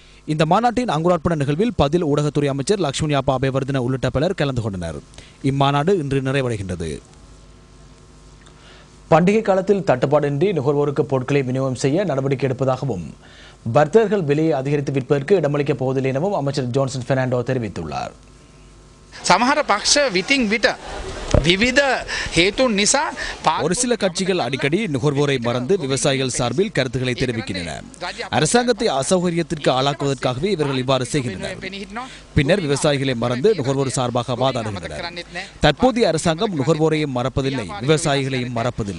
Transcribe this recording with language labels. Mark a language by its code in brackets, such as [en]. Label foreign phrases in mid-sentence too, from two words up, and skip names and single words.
[ta] இந்த மாநாட்டின் அங்குரார்ப்பண நிகழ்வில் பதில் ஊடகத்துறை அமைச்சர் லக்ஷ்மண் யாப்பா அபேவர்தன உள்ளிட்ட பலர் கலந்து கொண்டனர். இம்மாநாடு இன்று நிறைவடைகின்றது. பண்டிகை காலத்தில் தட்டுப்பாடின்றி நுகர்வோருக்கு பொருட்களை விநியோகம் செய்ய நடவடிக்கை எடுப்பதாகவும் வர்த்தகர்கள் விலையை அதிகரித்து விற்பதற்கு இடமளிக்கப் போவதில்லை எனவும் அமைச்சர் ஜான்சன் பெர்னாண்டோ தெரிவித்துள்ளார். [si] සමහර පක්ෂ විතින් විට විවිධ හේතුන් නිසා [ta] ஒரு சில கட்சிகள் அடிக்கடி நுகர்வோரை மறந்து விவசாயிகள் சார்பில் கருத்துக்களை தெரிவிக்கின்றன. அரசாங்கத்தை அசௌகரியத்திற்கு ஆளாக்குவதற்காகவே இவர்கள் இவ்வாறு செய்கின்றனர். பின்னர் விவசாயிகளை மறந்து நுகர்வோர் சார்பாக வாதாடுகின்றனர். தற்போதைய அரசாங்கம் நுகர்வோரையும் மறப்பதில்லை, விவசாயிகளையும் மறப்பதில்லை.